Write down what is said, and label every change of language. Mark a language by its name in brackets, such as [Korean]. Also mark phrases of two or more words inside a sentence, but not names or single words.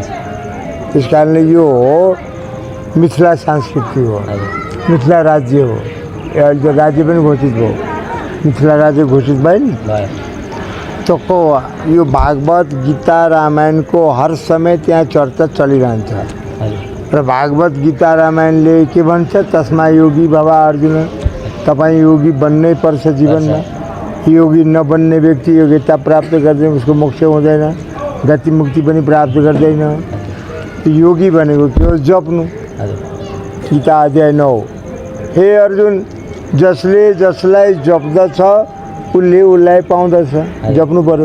[Nepali] त्यस कारणले यो हो मिथिला संस्कृति हो, मिथिला राज्य हो। अहिले त राज्य पनि घोषित भयो, मिथिला राज्य घोषित भयो नि। तो यो भागवत गीता रामायणको हर समय त्यहाँ चर्चा चलिरहन्छ। र भागवत गीता रामायणले के भन्छ? [Sanskrit] तस्मा योगी भव अर्जुन, [Nepali] तपाईँ योगी बन्नै पर्छ जीवनमा। योगी नबन्ने व्यक्ति योग्यता प्राप्त गर्दैन उसको मोक्ष हुँदैन, गति मुक्ति पनि प्राप्त गर्दैन। योगी भनेको के हो? जप्नु। गीता अध्याय 9। हे अर्जुन, जसले जसलाई जप्दछ उसले उसलाई पाउँदछ, जप्नु पर्यो।